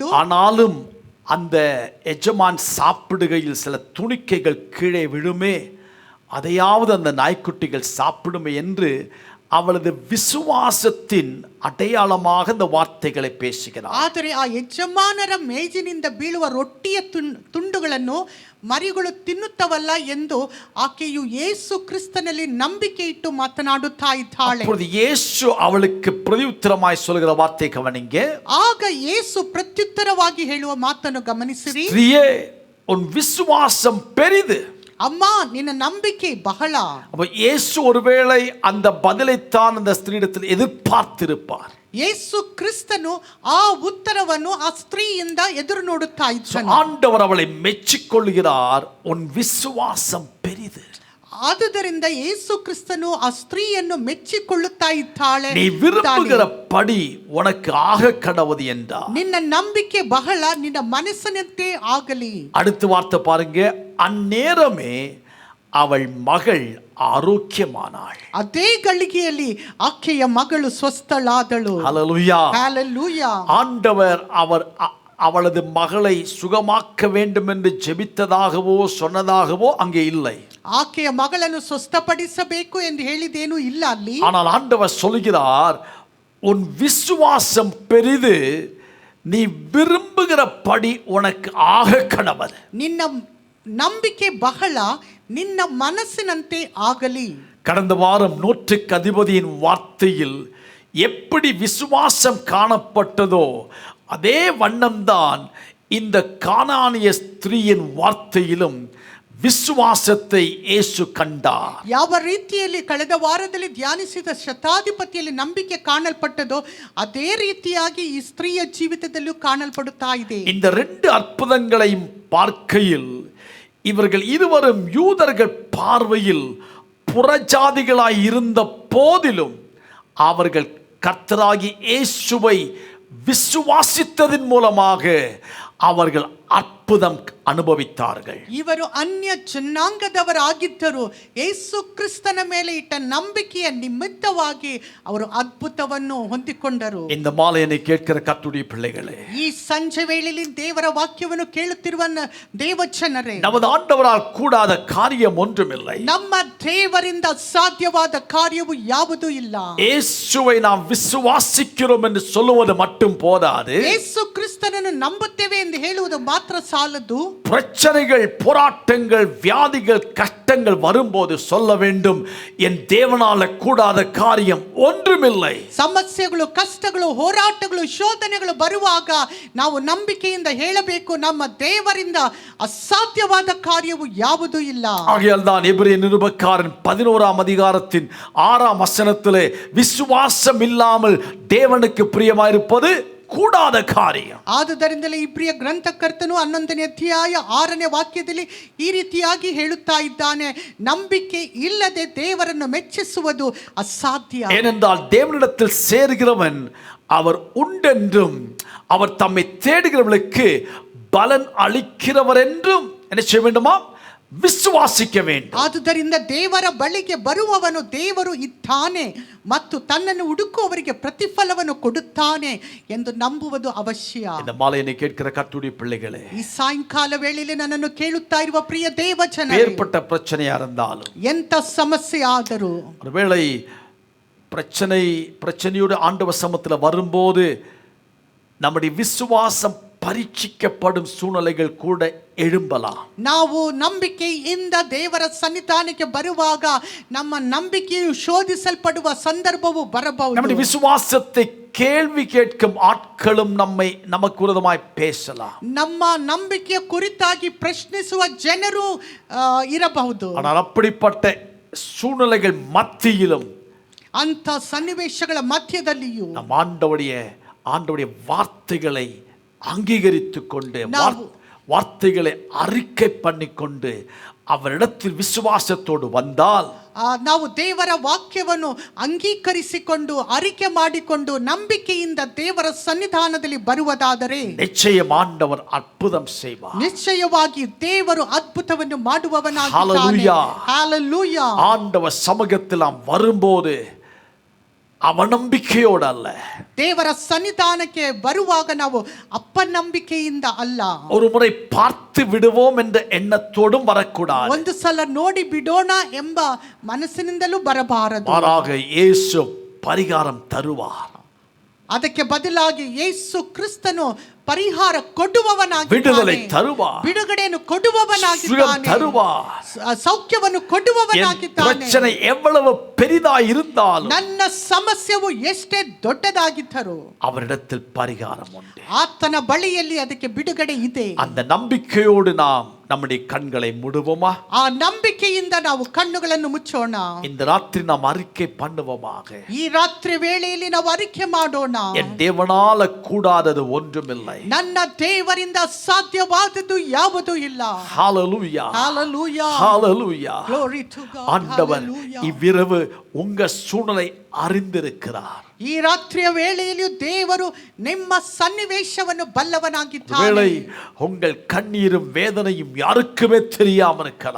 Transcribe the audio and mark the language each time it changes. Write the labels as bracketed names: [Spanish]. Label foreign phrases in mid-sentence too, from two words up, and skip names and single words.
[Tamil] ஆனாலும் அந்த எஜமான் சாப்பிடுகையில் சில துணிக்கைகள் கீழே விழுமே, அதையாவது அந்த நாய்க்குட்டிகள் சாப்பிடுமே என்று அவளது விசுவாசத்தின் அடையாளமாக இந்த வார்த்தைகளை பேசுகிறார். [Kannada] ಆದರೆ ಆ ಯಜಮಾನರ ಮೇಜಿನಿಂದ ಬೀಳುವ ರೊಟ್ಟಿಯ ತುಂಡುಗಳನ್ನು ಮರಿಗಳು ತಿನ್ನುತ್ತವಲ್ಲ ಎಂದು ಆಕೆಯು ಯೇಸು ಕ್ರಿಸ್ತನಲ್ಲಿ ನಂಬಿಕೆ ಇಟ್ಟು ಮಾತನಾಡುತ್ತಾ ಇದ್ದಾಳೆ. [Tamil] அப்பொழுது இயேசு அவளுக்கு பிரதியுத்தரமாய் சொல்கிற வார்த்தை கவனிங்க. [Kannada] ಆಗ ಯೇಸು ಪ್ರತ್ಯುತ್ತರವಾಗಿ ಹೇಳುವ ಮಾತನ್ನು ಗಮನಿಸಿರಿ. [Tamil] ஸ்திரியே, உன் விசுவாசம் பெரிது. அம்மா, [Kannada] ನಿನ್ನ ನಂಬಿಕೆ ಬಹಳ. [Tamil] அப்ப இயேசு ஒருவேளை அந்த பதிலைத்தான் அந்த ஸ்திரீயிடத்தில் எதிர்பார்த்திருப்பார். [Kannada] ಯೇಸು ಕ್ರಿಸ್ತನು ಆ ಉತ್ತರವನ್ನು ಆ ಸ್ತ್ರೀಯಿಂದ ಎದುರು ನೋಡುತ್ತಾ ಇದ್ದಾನೆ. [Tamil] ஆண்டவர் அவளை மெச்சிக்கொள்கிறார், உன் விசுவாசம் பெரிது. [Kannada] ಆದುದರಿಂದ ಯೇಸು ಕ್ರಿಸ್ತನು ಆ ಸ್ತ್ರೀಯನ್ನು ಮೆಚ್ಚಿಕೊಳ್ಳುತ್ತಾ ಇದ್ದಾಳೆ. [Tamil] நீ விரும்புகிற படி உனக்கு ஆக கடவுது என்றார். [Kannada] ನಿನ್ನ ನಂಬಿಕೆ ಬಹಳ, ನಿನ್ನ ಮನಸ್ಸಿನಂತೆ ಆಗಲಿ. [Tamil] அடுத்த வார்த்தை பாருங்க, அந்நேரமே அவள் மகள் ஆரோக்கியமானாள். [Kannada] ಅದೇ ಗಳಿಗೆಯಲ್ಲಿ ಆಕೆಯ ಮಗಳು ಸ್ವಸ್ಥಳಾದಳು. [Tamil] ஹல்லேலூயா, ஹல்லேலூயா. ஆண்டவர் அவளது மகளை சுகமாக்க வேண்டும் என்று ஜெபித்ததாகவோ சொன்னதாகவோ அங்கே இல்லை. [Kannada] ಆಕೆಯ ಮಗಳನ್ನು ಸ್ವಸ್ಥಪಡಿಸಬೇಕು ಎಂದು ಹೇಳಿದೇನು ಇಲ್ಲ ಅಲ್ಲಿ. [Tamil] ஆனால் ஆண்டவர் சொல்கிறார், உன் விசுவாசம் பெரிது, நீ விரும்புகிற படி உனக்கு ஆக கடவது. [Kannada] ನಿನ್ನ ನಂಬಿಕೆ ಬಹಳ, ನಿನ್ನ ಮನಸ್ಸಿನಂತೆ ಆಗಲಿ. [Tamil] கடந்த வாரம் நூற்றுக்கு அதிபதியின் வார்த்தையில் எப்படி விசுவாசம் காணப்பட்டதோ அதே வண்ணம்தான் இந்த கானானிய ஸ்திரீயின் வார்த்தையிலும் விசுவாசத்தை இயேசு கண்டார். [Kannada] ಯಾವ ರೀತಿಯಲ್ಲಿ ಕಳೆದ ವಾರದಲ್ಲಿ ಧ್ಯಾನಿಸಿದ ಶತಾಧಿಪತಿಯಲ್ಲಿ ನಂಬಿಕೆ ಕಾಣಲ್ಪಟ್ಟದೋ ಅದೇ ರೀತಿಯಾಗಿ ಈ ಸ್ತ್ರೀಯ ಜೀವಿತದಲ್ಲೂ ಕಾಣಲ್ಪಡುತ್ತಾ ಇದೆ. [Tamil] இந்த ரெண்டு அற்புதங்களையும் பார்க்கையில் இவர்கள் இருவரும் யூதர்கள் பார்வையில் புறஜாதிகளாய் இருந்த போதிலும் அவர்கள் கர்த்தராகி இயேசுவை விசுவாசித்ததின் மூலமாக அவர்கள் அற்புதம் அனுபவித்தார்கள். [Kannada] ಇವರು ಅನ್ಯ ಜನಾಂಗದವರಾಗಿದ್ದರು. ಯೇಸು ಕ್ರಿಸ್ತನ ಮೇಲೆ ಇಟ್ಟ ನಂಬಿಕೆಯ ನಿಮಿತ್ತವಾಗಿ ಅವರು ಅದ್ಭುತವನ್ನು ಹೊಂದಿಕೊಂಡರು. [Tamil] இந்த மாலையை கேட்கிற கர்த்தருடைய பிள்ளைகளே, [Kannada] ಈ ಸಂಜೆ ವೇಳೆಯಲ್ಲಿ ದೇವರ ವಾಕ್ಯವನ್ನು ಕೇಳುತ್ತಿರುವ ದೇವಜನರೇ, [Tamil] நமது ஆண்டவரால் கூடாத காரியம் ஒன்றுமில்லை. [Kannada] ನಮ್ಮ ದೇವರಿಂದ ಸಾಧ್ಯವಾದ ಕಾರ್ಯವು ಯಾವುದೂ ಇಲ್ಲ. [Tamil] இயேசுவை நாம் விசுவாசிக்கிறோம் என்று சொல்லுவது மட்டும் போதாது. [Kannada] ಯೇಸು ಕ್ರಿಸ್ತನನ್ನು ನಂಬುತ್ತೇವೆ ಎಂದು ಹೇಳುವುದು ಮಾತ್ರ ಸಾಲದು. [Tamil] பிரச்சனைகள், போராட்டங்கள், வியாதிகள், கஷ்டங்கள் வரும்போது சொல்ல வேண்டும், என் தேவனால கூடாத காரியம் ஒன்றுமில்லை. [Kannada] ಸಮಸ್ಯೆಗಳು, ಕಷ್ಟಗಳು, ಹೋರಾಟಗಳು, ಶೋಧನೆಗಳು ಬರುವಾಗ ನಾವು ನಂಬಿಕೆಯಿಂದ ಹೇಳಬೇಕು, ನಮ್ಮ ದೇವರಿಂದ ಅಸಾಧ್ಯವಾದ ಕಾರ್ಯವು ಯಾವುದೂ ಇಲ್ಲ. [Tamil] ஆகையால் தான் எபிரேய நிருபக்காரன் 11ஆம் அதிகாரத்தின் 6ஆம் வசனத்திலே விசுவாசம் இல்லாமல் தேவனுக்கு பிரியமாயிருப்பது கூடாத காரியம். [Kannada] ಆದುದರಿಂದಲೇ ಇಬ್ರಿಯ ಗ್ರಂಥಕರ್ತನು 11ನೇ ಅಧ್ಯಾಯ 6ನೇ ವಾಕ್ಯದಲ್ಲಿ ಈ ರೀತಿಯಾಗಿ ಹೇಳುತ್ತಾ ಇದ್ದಾನೆ, ನಂಬಿಕೆ ಇಲ್ಲದೆ ದೇವರನ್ನು ಮೆಚ್ಚಿಸುವುದು ಅಸಾಧ್ಯ. [Tamil] ஏனென்றால் தேவனிடத்தில் சேர்கிறவன் அவர் உண்டென்றும் அவர் தம்மை தேடுகிறவர்களுக்கு பலன் அளிக்கிறவர் என்றும் என்ன செய்ய வேண்டுமா? விசுவாசிக்க வேண்டும். [Kannada] ಆದುದರಿಂದ ದೇವರ ಬಳಿಗೆ ಬರುವವನು ದೇವರು ಇದ್ದಾನೆ ಮತ್ತು ತನ್ನನ್ನು ಹುಡುಕುವವರಿಗೆ ಪ್ರತಿಫಲವನ್ನು ಕೊಡುತ್ತಾನೆ ಎಂದು ನಂಬುವುದು ಅವಶ್ಯ. [Tamil] இந்த மாலையை கேட்கிற கர்த்தருடைய பிள்ளைகளே, [Kannada] ಈ ಸಾಯಂಕಾಲ ವೇಳೆಯಲ್ಲಿ ನನ್ನನ್ನು ಕೇಳುತ್ತಾ ಇರುವ ಪ್ರಿಯ ದೇವಜನರೇ, [Tamil] ஏற்பட்ட பிரச்சனையா இருந்தாலும், [Kannada] ಎಂತ ಸಮಸ್ಯೆ ಆದರೂ, [Tamil] ஒருவேளை பிரச்சனையோடு ஆண்டவர் சமூகத்தில் வரும்போது நம்முடைய விசுவாசம் பரீட்சிக்கப்படும் சூழ்நிலைகள் கூட எழும்பலாம். [Kannada] ನಾವು ನಂಬಿಕೆಯಿಂದ ದೇವರ ಸನ್ನಿಧಾನಕ್ಕೆ ಬರುವಾಗ ನಮ್ಮ ನಂಬಿಕೆಯು ಶೋಧಿಸಲ್ಪಡುವ ಸಂದರ್ಭವು ಬರಬಹುದು. [Tamil] நம்முடைய விசுவாசத்தை கேள்வி கேட்கும் ஆட்களும் நமக்கு விரோதமாய் பேசலாம். [Kannada] ನಮ್ಮ ನಂಬಿಕೆಯ ಕುರಿತಾಗಿ ಪ್ರಶ್ನಿಸುವ ಜನರು ಇರಬಹುದು. [Tamil] ஆனால் அப்படிப்பட்ட சூழ்நிலைகள் மத்தியிலும், [Kannada] ಅಂತ ಸನ್ನಿವೇಶಗಳ ಮಧ್ಯದಲ್ಲಿಯೂ [Tamil] நம் ஆண்டவருடைய வார்த்தைகளை அங்கீகரித்துக் கொண்டு, வார்த்தைகளை அறிக்கை பண்ணிக்கொண்டு அவரிடத்தில் விசுவாசத்தோடு வந்தால், [Kannada] ನಾವು ದೇವರ ವಾಕ್ಯವನ್ನು ಅಂಗೀಕರಿಸಿಕೊಂಡು ಅರಿಕೆ ಮಾಡಿಕೊಂಡು ನಂಬಿಕೆಯಿಂದ ದೇವರ ಸನ್ನಿಧಾನದಲ್ಲಿ ಬರುವುದಾದರೆ [Tamil] நிச்சயம் ஆண்டவர் அற்புதம் செய்வார். [Kannada] ನಿಶ್ಚಯವಾಗಿ ದೇವರು ಅದ್ಭುತವನ್ನು ಮಾಡುವವನಾಗಿದ್ದಾನೆ. [Tamil] ஹalleluya. ஹalleluya. ஆண்டவர் சமூகத்தில் நாம் வரும்போது [Kannada] ಅವನಂಬಿಕೆಯೋடு ಅಲ್ಲ, ದೇವರ ಸನ್ನಿಧಾನಕ್ಕೆ ಬರುವಾಗ ನಾವು ಅಪನಂಬಿಕೆಯಿಂದ ಅಲ್ಲ, [Tamil] ஒரு முறை பார்த்து விடுவோம் என்ற எண்ணத்தோடும் வரக்கூடாது. [Kannada] ಒಂದು ಸಲ ನೋಡಿ ಬಿಡೋಣ ಎಂಬ ಮನಸ್ಸಿನಿಂದಲೂ ಬರಬಾರದು. [Tamil] மாறாக இயேசு பரிகாரம் தருவார். [Kannada] ಅದಕ್ಕೆ ಬದಲಾಗಿ ಯೇಸು ಕ್ರಿಸ್ತನು ಪರಿಹಾರ ಕೊಡುವವನಾಗಿದ್ದಾನೆ, [Tamil] விடுதலை தருவார், [Kannada] ಬಿಡುಗಡೆಯನ್ನು ಕೊಡುವವನಾಗಿದ್ದಾನೆ, [Tamil] சுகம் தருவார், [Kannada] ಸೌಖ್ಯವನ್ನು ಕೊಡುವವನಾಗಿದ್ದಾನೆ. [Tamil] பிரச்சனை எவ்வளவு பெரிதாய் இருந்தாலும், [Kannada] ನನ್ನ ಸಮಸ್ಯೆಯು ಎಷ್ಟೇ ದೊಡ್ಡದಾಗಿದ್ದರೂ [Tamil] அவரிடத்தில் பரிகாரம் உண்டு. [Kannada] ಆತನ ಬಳಿಯಲ್ಲಿ ಅದಕ್ಕೆ ಬಿಡುಗಡೆ ಇದೆ. [Tamil] அந்த நம்பிக்கையோடு நாம் நம்முடைய கண்களை மூடுவோமா? [Kannada] ಆ ನಂಬಿಕೆಯಿಂದ ನಾವು ಕಣ್ಣುಗಳನ್ನು ಮುಚ್ಚೋಣ. [Tamil] இந்த ராத்திரி நாம் அறிக்கை பண்ணுவோமாக. [Kannada] ಈ ರಾತ್ರಿ ವೇಳೆಯಲ್ಲಿ ನಾವು ಅರಿಕೆ ಮಾಡೋಣ. [Tamil] என் தேவனால கூடாதது ஒன்றுமில்லை. [Kannada] ನನ್ನ ದೇವರಿಂದ ಸಾಧ್ಯವಾದದ್ದು ಯಾವುದೂ ಇಲ್ಲ. [Tamil] ஹalleluya, Hallelujah. ஹalleluya. [English] Glory to God. [Tamil] ஆண்டவர் Hallelujah. இவ்விரவு உங்க சூழ்நிலை அறிந்திருக்கிறார். [Kannada] ಈ ರಾತ್ರಿಯ ವೇಳೆಯಲ್ಲಿ ದೇವರು ನಿಮ್ಮ ಸನ್ನಿವೇಶವನ್ನು ಬಲ್ಲವನಾಗಿದ್ದಾನೆ. [Tamil] வேளை உங்கள் கண்ணீரும் வேதனையும் யாருக்குமே தெரியாமல் இருக்கலாம்.